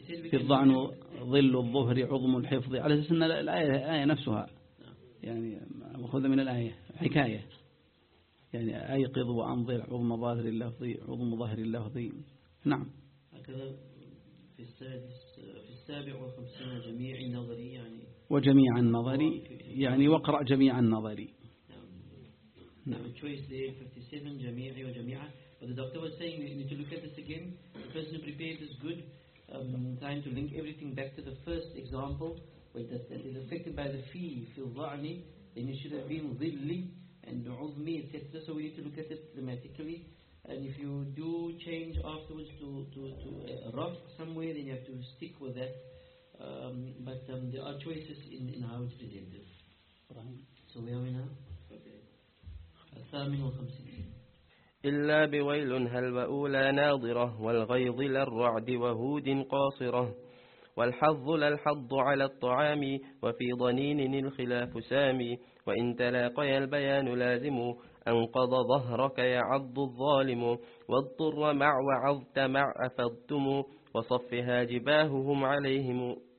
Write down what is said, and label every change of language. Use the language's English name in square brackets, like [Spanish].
[Arabic] في الظعن ظل الظهر عظم الحفظ على أساس أن الآية نفسها يعني مأخوذة من الآية حكاية يعني أيقظ وأنظر عظم ظهر اللفظ عظم ظهر اللفظ نعم هكذا في السابع والخمسين جميع النظري يعني وجميع النظري يعني وقرأ جميع النظري نعم [English] choice there 57 جميعي وجميعة But the doctor was saying you need to look at this again. The person who prepared this good time to link everything back to the first example where that is affected by the fi, fil dha'ni, then it should have been dhilli and uzmi, etc. So we need to look at it grammatically. And if you do change afterwards to raf somewhere, then you have to stick with that. But there are choices in how it's presented. Right. So where are we now? Okay. [Arabic] Al-Thamin wa-Khamsin. إلا بويل هل وأولى ناظرة والغيظ للرعد وهود قاصرة والحظ للحظ على الطعام وفي ضنين الخلاف سامي وإن تلاقي البيان لازم أنقض ظهرك يعض الظالم واضطر مع وعظت مع أفضتم وصفها جباههم عليهم